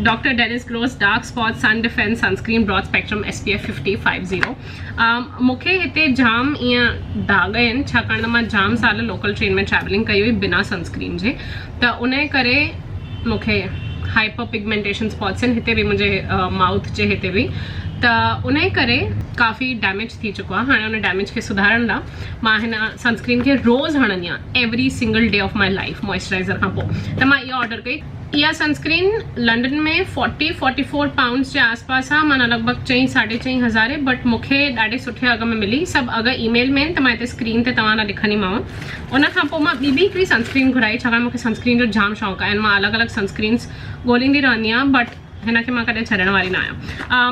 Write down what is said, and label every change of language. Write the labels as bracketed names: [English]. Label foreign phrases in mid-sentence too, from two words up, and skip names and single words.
[Sindhi] डॉक्टर डेनिस ग्रोस डार्क स्पॉट सन डिफेंस सनस्क्रीन ब्रॉड स्पेक्ट्रम SPF 50 मूंखे हिते जाम ईअं दाग आहिनि छाकाणि त मां जाम साल [English] local train [Sindhi] में ट्रैवलिंग कई हुई बिना सनस्क्रीन जे, त उन करे मूंखे [English] hyper pigmentation spots [Sindhi] आहिनि हिते बि मुंहिंजे माउथ जे हिते बि, त उन करे काफ़ी डैमेज थी चुको आहे। हाणे उन डैमेज खे सुधारण लाइ मां हिन सनस्क्रीन खे रोज़ हणंदी आहियां [English] every single day of my life moisturizer [Sindhi] खां पोइ। त मां इहो ऑर्डर कई। इहा सनस्क्रीन लंडन में 40-44 पाउंड्स जे आसपास आहे, माना लॻभॻि 4,000-4,500 हज़ार, बट मूंखे ॾाढे सुठे अघ में मिली। सभु अघ ईमेल में आहिनि त मां हिते स्क्रीन ते तव्हां लाइ लिखंदीमांव। उन खां पोइ मां ॿी हिकिड़ी सनस्क्रीन घुराई छाकाणि मूंखे सनस्क्रीन जो जाम शौक़ु आहे ऐं मां अलॻि अलॻि सनस्क्रीन्स ॻोल्हींदी रहंदी आहियां, बट हिन खे मां कॾहिं छॾण वारी न आहियां।